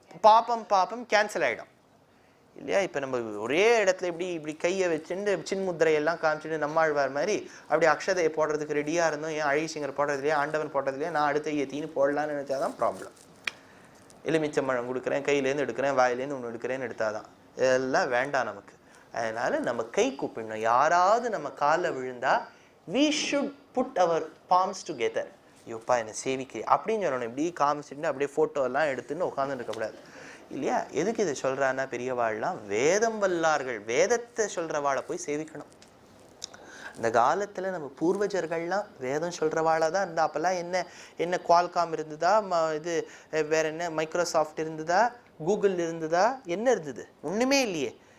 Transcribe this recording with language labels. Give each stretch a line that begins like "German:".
Tamil: பாப்பம் கேன்சல் ஆகிடும் இல்லையா? இப்போ நம்ம ஒரே இடத்துல இப்படி கையை வச்சுட்டு சின்முத்திரையெல்லாம் காமிச்சுட்டு நம்மாழ்வார் மாதிரி அப்படி அக்ஷதையை போடுறதுக்கு ரெடியாக இருந்தோம். ஏன் அழகிசிங்கர் போடுறதுலையே, ஆண்டவன் போடுறதுலையே நான் அடுத்த ஏத்தின்னு போடலான்னு நினச்சாதான் ப்ராப்ளம். எலுமிச்சம்பழம் கொடுக்குறேன், கையிலேருந்து எடுக்கிறேன், வாயிலேருந்து ஒன்று எடுக்கிறேன்னு எடுத்தாதான். இதெல்லாம் வேண்டாம் நமக்கு. அதனால நம்ம கை கூப்பிடணும். யாராவது நம்ம காலில் விழுந்தா
English: we should put our palms together.
Tamil: ஐயோப்பா என்னை சேவிக்க அப்படின்னு சொல்லணும். இப்படி காமிச்சுட்டு அப்படியே ஃபோட்டோ எல்லாம் எடுத்துன்னு உட்காந்துட்டு இருக்கக்கூடாது இல்லையா? எதுக்கு இதை சொல்கிறான்னா, பெரியவாள்லாம் வேதம் வல்லார்கள், வேதத்தை சொல்கிறவாளை போய் சேவிக்கணும். அந்த காலத்தில் நம்ம பூர்வஜர்கள்லாம் வேதம் சொல்கிறவாளாக தான் இருந்தால். அப்போல்லாம் என்ன குவால்காம் இருந்ததா, இது வேற என்ன மைக்ரோசாஃப்ட் இருந்ததா, கூகுள் இருந்ததா, என்ன இருந்தது? ஒன்றுமே இல்லையே.